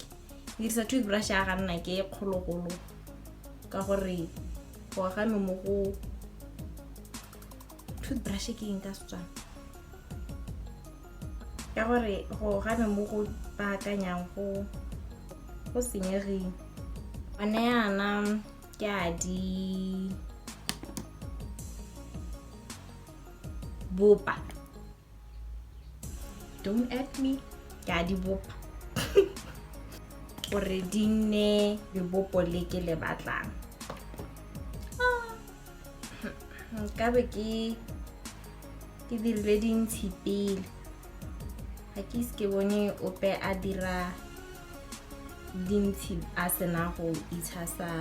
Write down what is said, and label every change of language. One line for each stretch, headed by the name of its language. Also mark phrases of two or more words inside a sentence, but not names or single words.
Tswana: Ke dirisa toothbrush ya ga nnake e kgologolo ka gore go ga me mo go toothbrush ke eng ka Setswana. ka gore go ga mo go baakanyang go senyegile one yana ke a di bopa.
English: Don't at me,
Tswana: ke a di bopa gore di nne lebopo le ke le batlang. Nka be ke dirile dintshi pele ga ke ise ke bone ope a dira dintshi a sena go itshasa.